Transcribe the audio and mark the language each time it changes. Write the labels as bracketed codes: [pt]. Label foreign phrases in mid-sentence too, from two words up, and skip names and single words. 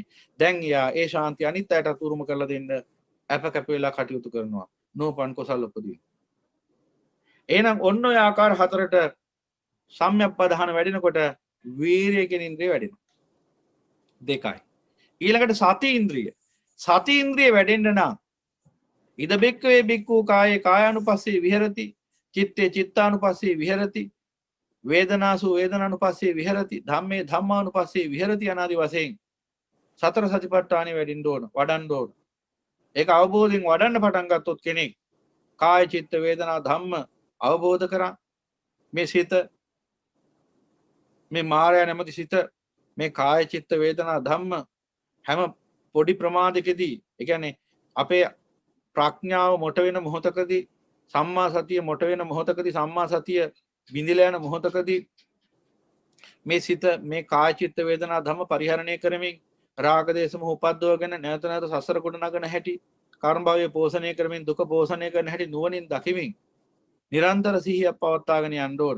[si] දැන් යා ඒ ශාන්තිය අනිත් අයටත් උරුම කරලා දෙන්න අප කැප වෙලා කටයුතු කරනවා. [pi] නෝපන් කුසල උපදී. [si] එහෙනම් ඔන්න ඔය ආකාර හතරට සම්‍යක්පදහන වැඩෙනකොට වීරිය කියන ඉන්ද්‍රිය වැඩෙනවා. දෙකයි. ඊළඟට සති ඉන්ද්‍රිය. සති ඉන්ද්‍රිය වැඩෙන්න නම් [pi] ඉද බික්කවේ බික්කු කායේ කායානුපස්සේ විහෙරති, චිත්තේ චිත්තානුපස්සේ විහෙරති, වේදනාසු වේදනානුපස්සේ විහෙරති, ධම්මේ ධම්මානුපස්සේ විහෙරති [si] අනාදි වශයෙන් සතර සතිපට්ඨානෙ වැඩින්න ඕන, වඩන්න ඕන. ඒක අවබෝධයෙන් වඩන්න පටන් ගත්තොත් කෙනෙක් කාය චිත්ත වේදනා ධම්ම අවබෝධ කරා මේ සිත, මේ මායя නැමැති සිත, මේ කාය චිත්ත වේදනා ධම්ම හැම පොඩි ප්‍රමාදයකදී, ඒ කියන්නේ අපේ ප්‍රඥාව මොට වෙන මොහොතකදී, සම්මා සතිය මොට වෙන මොහොතකදී, සම්මා සතිය බිඳිලා යන මොහොතකදී මේ සිත මේ කාය චිත්ත වේදනා ධම්ම පරිහරණය කරමින් රාග දේශ මොහ උපද්දවගෙන නැවත නැවත සසර කොට නගන හැටි, කර්ම භවයේ පෝෂණය කරමින් දුක පෝෂණය කරන හැටි නුවණින් දකිමින් නිරන්තර සිහියක් පවත්වාගෙන යන්න ඕන.